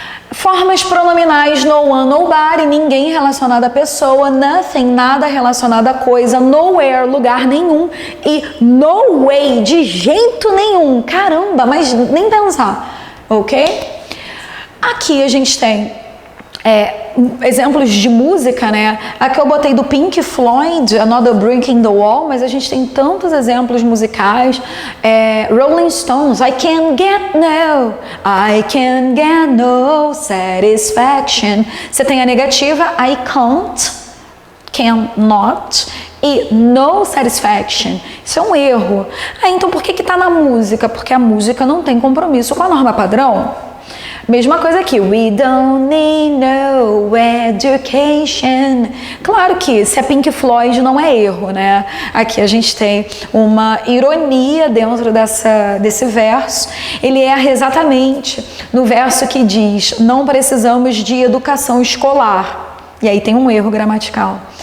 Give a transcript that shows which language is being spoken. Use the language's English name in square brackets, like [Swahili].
[Portuguese] Formas pronominais, no one, nobody, ninguém relacionado à pessoa, nothing, nada relacionado à coisa, nowhere, lugar nenhum, e no way, de jeito nenhum, caramba, mas nem pensar, ok? Aqui a gente tem exemplos de música, né? Aqui eu botei do Pink Floyd, Another Brick in the Wall, mas a gente tem tantos exemplos musicais. [English] Rolling Stones, I can't get no satisfaction. [Portuguese] Você tem a negativa, [English] I cannot, [Portuguese] e [English] no satisfaction. [Portuguese] Isso é um erro. Então por que tá na música? Porque a música não tem compromisso com a norma padrão. Mesma coisa aqui, [English] we don't need no education. [Portuguese] Claro que se é Pink Floyd não é erro, né? Aqui a gente tem uma ironia dentro desse verso. Ele erra exatamente no verso que diz, não precisamos de educação escolar. E aí tem um erro gramatical.